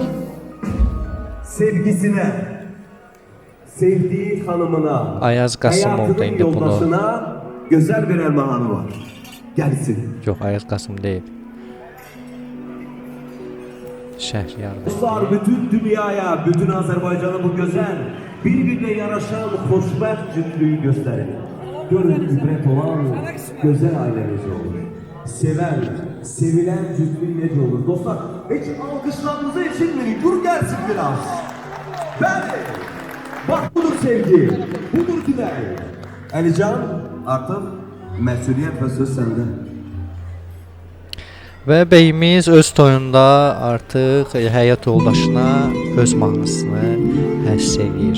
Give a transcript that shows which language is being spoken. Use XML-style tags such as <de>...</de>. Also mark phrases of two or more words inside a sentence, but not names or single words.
<tr>Sevgisine, sevdiği hanımına,</tr> <az>Ayaz Qasımov da indi bunu...</az> <tr>yoldaşına güzel bir armağanı var. Gelsin.</tr> <az>Yox, Ayaz Qasım deyil. Şəhriyar. Dostlar,</az> <tr>bütün dünyaya, bütün Azerbaycan'a bu güzel, birbirine yaraşan hoşbəxt cütlüğü gösterin. Görün ibret olan güzel aileniz olur. Seven, sevilen cütlüğü nece olur. Dostlar, hiç alkışlarınızı eşitmeyin. Dur gelsin biraz.</tr> <az>Bəli, bak budur sevgi, budur dilək. Əlican, artıq məsuliyyət və söz səndə. Və bəyimiz öz toyunda artıq həyat yoldaşına öz mahnısını həsr edir.</az>